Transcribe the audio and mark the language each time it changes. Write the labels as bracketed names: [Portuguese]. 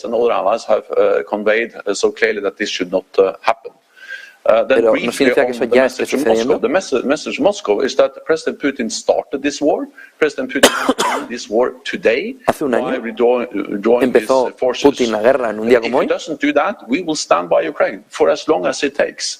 [English] And other allies have conveyed so clearly that this should not happen. [Spanish] Pero no significa que eso ya esté sucediendo. [English] The message from Moscow is that President Putin started this war. President Putin ended this war today. [Spanish] Hace un año empezó Putin la guerra en un día como hoy. [English] If he doesn't do that, we will stand by Ukraine for as long as it takes.